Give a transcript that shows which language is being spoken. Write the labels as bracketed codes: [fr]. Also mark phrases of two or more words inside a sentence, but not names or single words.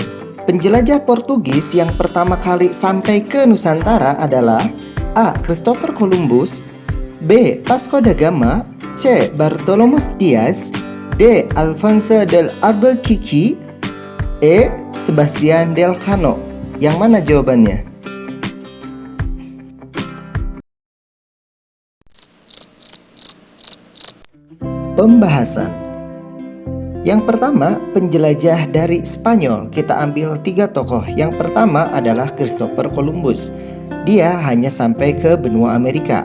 [id] Penjelajah Portugis yang pertama kali sampai ke Nusantara adalah A. Christopher Columbus, B. Vasco da Gama, C. Bartolomé Dias, D. Alfonso del Albuquerque, E. Sebastian del Cano. Yang mana jawabannya? Pembahasan. Yang pertama, penjelajah dari Spanyol. Kita ambil 3 tokoh. Yang pertama adalah Christopher Columbus. Dia hanya sampai ke benua Amerika.